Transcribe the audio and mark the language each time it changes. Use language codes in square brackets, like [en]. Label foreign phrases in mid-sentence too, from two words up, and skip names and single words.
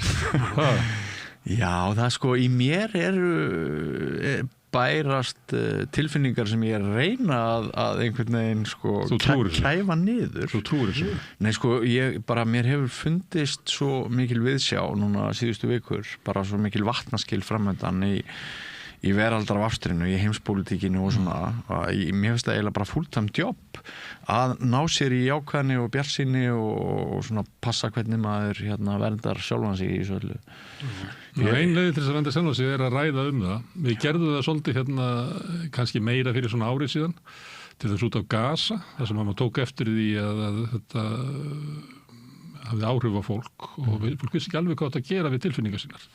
[is] Já, það sko í mér eru bærast tilfinningar sem ég reyna að einhvern veginn sko kæfa niður. Þú trúir þessu? Nei sko, mér hefur fundist svo mikil viðsjá núna síðustu vikur, bara svo mikil vatnaskil framöndan í veraldarvafstrinu, í heimspólitíkinu og svona, mér finnst það eiginlega bara [en] full-time job [is] að ná sér í jákvæðni og bjartsýni og svona passa hvernig maður verndar sjálfan sig í þessu öllu. Ein leið til þess að vernda sjálfan sig að ræða það. Við gerðum það svolítið kannski meira fyrir svona árið síðan, til þess út á Gaza, þar sem maður tók eftir því að þetta hafði áhrif á fólk og fólk vissi ekki alveg hvað þetta gera við tilfinningar sínar.